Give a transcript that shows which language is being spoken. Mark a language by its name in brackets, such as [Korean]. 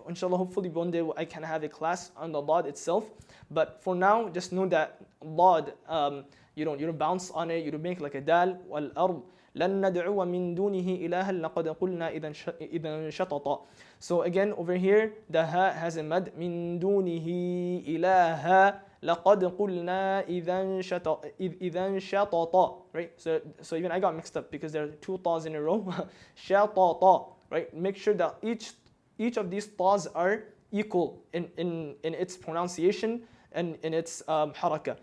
[English] Inshallah, hopefully one day I can have a class on the dad itself. But for now, just know that dad, you don't bounce on it, you don't make like a dal. [Arabic] Wal ard. لن ندعو من دونه إلها لقد قلنا إذا شططا. [English] So again over here the ha has a mad [Arabic] من دونه إلها لقد قلنا إذا شططا, [English] right? So even I got mixed up because there are two ta's in a row. شططا, right? Make sure that each of these ta's are equal in its pronunciation and in its haraka.